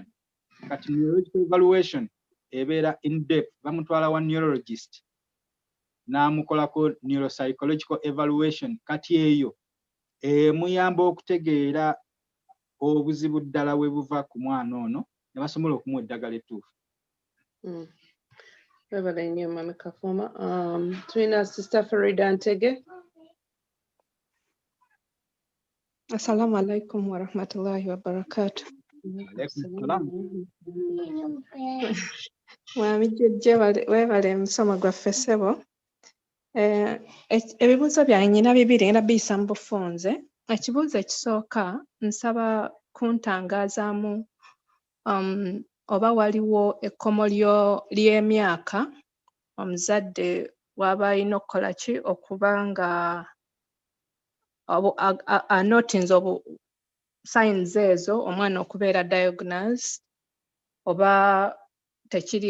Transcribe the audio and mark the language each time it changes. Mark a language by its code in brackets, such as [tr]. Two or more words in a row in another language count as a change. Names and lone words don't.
[lg] Kati [en] neurological evaluation [lg] ebeera [en] in depth, [lg] bamutwala wa neurologist n'amukolako [en] neuropsychological evaluation. [lg] Kati eyo muyamba okutegeera obuzibu ddala we buva ku mwana ono ne basobola okumuwa eddagala ettuufu. Webale nnyo Mami Kafuuma. Tulina Sister Faridah Ntege. [ar] السلام عليكم ورحمة الله وبركاته. [lg] Mwami Jude webale musomo gwaffe ssebo. Ebibuuzo byange nyina bibiri era biyisa mu bufunze. Ekibuuzo ekisooka nsaba kuntangazaamu oba waliwo ekkomo ly'emyaka omuzadde waba alina okukola ki okuba nga anotinze signs ezo omwana okubeera diagnosed oba tekiri.